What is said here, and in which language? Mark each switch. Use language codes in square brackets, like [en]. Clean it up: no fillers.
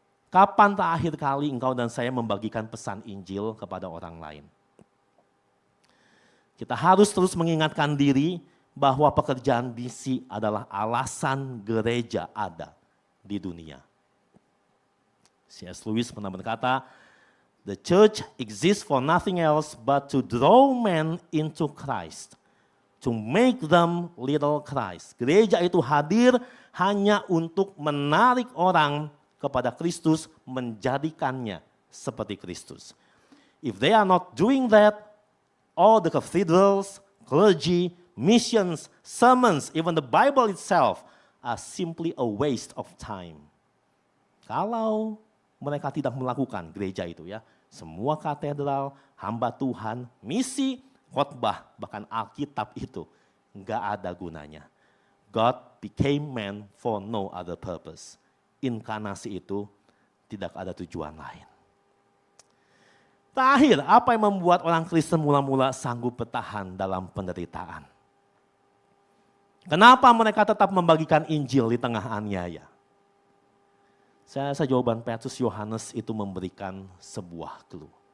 [id] Kapan terakhir kali engkau dan saya membagikan pesan Injil kepada orang lain? Kita harus terus mengingatkan diri bahwa pekerjaan misi adalah alasan gereja ada di dunia. C.S. [en] Lewis pernah berkata, "The church exists for nothing else but to draw men into Christ, to make them little Christ." [id] Gereja itu hadir hanya untuk menarik orang kepada Kristus, menjadikannya seperti Kristus. [en] If they are not doing that, all the cathedrals, clergy, missions, sermons, even the Bible itself are simply a waste of time. [id] Kalau mereka tidak melakukan gereja itu ya, semua katedral, hamba Tuhan, misi, khotbah, bahkan Alkitab itu enggak ada gunanya. [en] God became man for no other purpose. [id] Inkarnasi itu tidak ada tujuan lain. Terakhir, apa yang membuat orang Kristen mula-mula sanggup bertahan dalam penderitaan? Kenapa mereka tetap membagikan Injil di tengah aniaya? Saya rasa jawaban Petrus Yohanes itu memberikan sebuah clue.